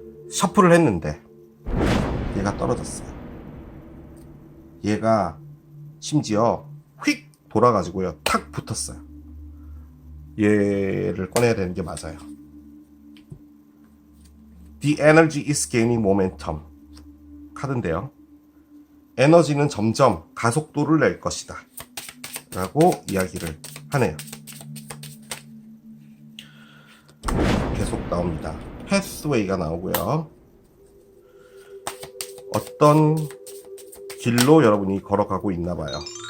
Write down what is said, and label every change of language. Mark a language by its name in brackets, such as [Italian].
[Korean] 셔플을 했는데 얘가 떨어졌어요. 얘가 심지어 휙 돌아가지고요, 탁 붙었어요. 얘를 꺼내야 되는 게 맞아요. [English] The energy is gaining momentum [Korean] 카드인데요. 에너지는 점점 가속도를 낼 것이다 라고 이야기를 하네요. 계속 나옵니다. 패스웨이가 나오고요. 어떤 길로 여러분이 걸어가고 있나 봐요.